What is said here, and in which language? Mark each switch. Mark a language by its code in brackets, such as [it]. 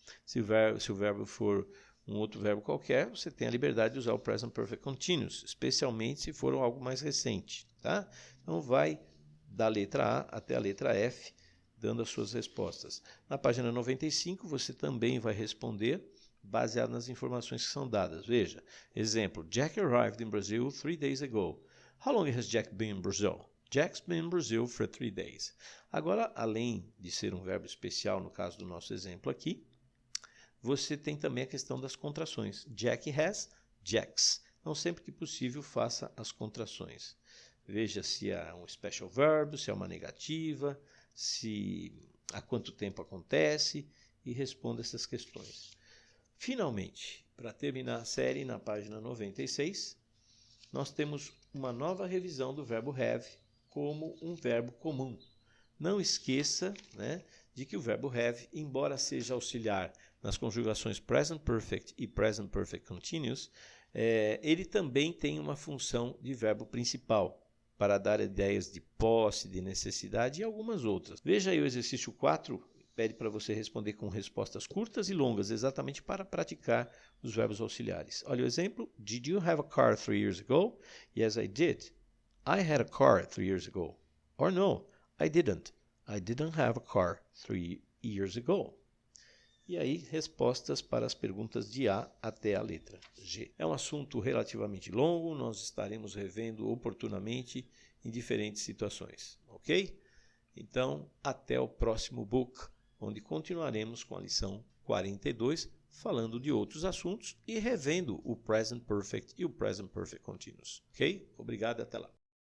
[pt] Se o verbo for um outro verbo qualquer, você tem a liberdade de usar o present perfect continuous, especialmente se for algo mais recente, tá? Então vai da letra A até a letra F, dando as suas respostas. Na página 95, você também vai responder baseado nas informações que são dadas. Veja, exemplo, [en] Jack arrived in Brazil 3 days ago. How long has Jack been in Brazil? Jack's been in Brazil for 3 days. [pt] Agora, além de ser um verbo especial, no caso do nosso exemplo aqui, você tem também a questão das contrações. [en] Jack has, Jack's. [pt] Então, sempre que possível, faça as contrações. Veja se é um special verb, se é uma negativa, há quanto tempo acontece e responda essas questões. Finalmente, para terminar a série, na página 96, nós temos uma nova revisão do verbo have como um verbo comum. Não esqueça, né, de que o verbo have, embora seja auxiliar nas conjugações present perfect e present perfect continuous, ele também tem uma função de verbo principal, para dar ideias de posse, de necessidade e algumas outras. Veja aí o exercício 4, pede para você responder com respostas curtas e longas, exatamente para praticar os verbos auxiliares. Olha o exemplo. [en] Did you have a car 3 years ago? Yes, I did. I had a car 3 years ago. Or no, I didn't. I didn't have a car 3 years ago. [pt] E aí, respostas para as perguntas de A até a letra G. É um assunto relativamente longo, nós estaremos revendo oportunamente em diferentes situações, ok? Então, até o próximo book, onde continuaremos com a lição 42, falando de outros assuntos e revendo o Present Perfect e o Present Perfect Continuous, ok? Obrigado, até lá.